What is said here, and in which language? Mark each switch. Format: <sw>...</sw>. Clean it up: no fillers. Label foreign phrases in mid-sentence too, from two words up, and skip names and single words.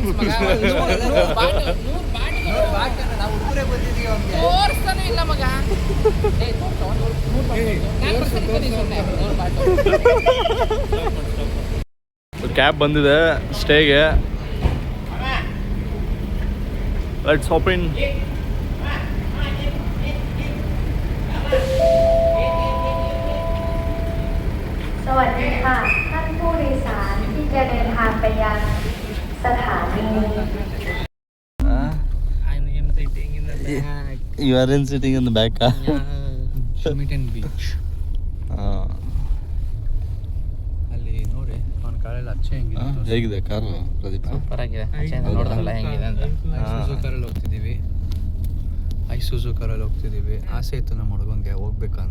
<kn>ಕ್ಯಾಬ್ ಬಂದಿದೆ ಸ್ಟೇಗೆ.</kn> <en>let's hop in.</en> <th>สวัสดีค่ะท่านผู้โดยสารที่จะเดินทางไปยังสถานี</th> <en>You are sitting in the back.</en> <kn>ಶ್ರಮಿಟನ್ ಬೀಚ್ ಅಲ್ಲಿ ನೋಡಿ ಅವನ ಕಾರಲ್ಲಿ ಅಚ್ಚೆ ಹೆಂಗಿದೆ. ಹೇಗಿದೆ ಕಾರು ಪ್ರದೀಪ್? ಸೂಪರ್ ಆಗಿದೆ. ನೋಡಿದ್ರಲ್ಲ ಹೆಂಗಿದೆ ಅಂತ. ಐಸೂಸು ಕಾರಲ್ಲಿ ಹೋಗ್ತಿದ್ದೀವಿ. ಐಸೂಸು ಕಾರಲ್ಲಿ ಹೋಗ್ತಿದ್ದೀವಿ. ಆಸೆ ಇತ್ತು ನಮ್ಮ ಹುಡುಗಂಗೆ ಹೋಗ್ಬೇಕು ಅಂತ.</kn>